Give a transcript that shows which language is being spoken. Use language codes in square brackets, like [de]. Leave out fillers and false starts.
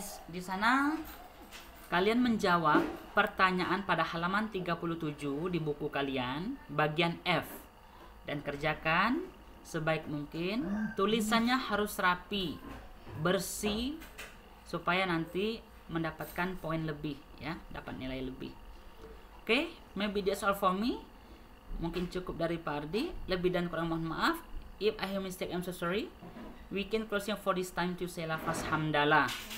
[id] Di sana kalian menjawab pertanyaan pada halaman 37 di buku kalian, bagian F. Dan kerjakan sebaik mungkin. Tulisannya harus rapi, bersih, supaya nanti mendapatkan poin lebih ya, dapat nilai lebih. [en] Oke, maybe that's all for me. [id] Mungkin cukup dari Pak Ardi. Lebih dan kurang mohon maaf. [en] If I have mistake, I'm so sorry. We can closing for this time to say lafaz hamdalah.